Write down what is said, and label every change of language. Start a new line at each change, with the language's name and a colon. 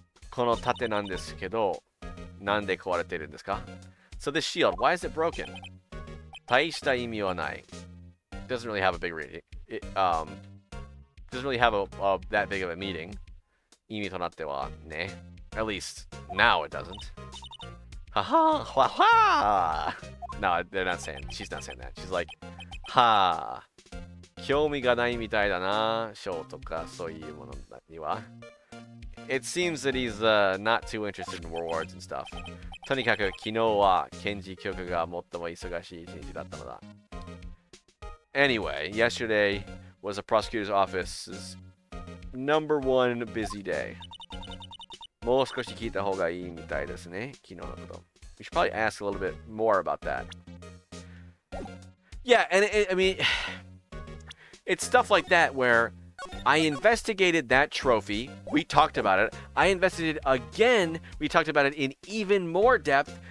Japanese: この盾なんですけど、なんで壊れてるんですか?
English: So this shield, why is it broken?
Japanese: 大した意味はない.
English: Doesn't really have a big reading. It doesn't really have that big of a meaning.
Japanese: 意味となってはね.
English: At least now it doesn't. Haha, ha ha. No, they're not saying. She's not saying that. She's like, ha.
Japanese: 興味がないみたいだな、賞とかそういうものには。
English: It seems that he's not too interested in rewards and stuff.
Japanese: とにかく昨日は検事局が最も忙しい一日だったのだ。
English: Anyway, yesterday was the prosecutor's office's #1 busy day.
Japanese: もう少し聞いた方がいいみたいですね、昨日のこと。
English: We should probably ask a little bit more about that. Yeah, and I mean, it's stuff like that where I investigated that trophy. We talked about it. I investigated again. We talked about it in even more depth.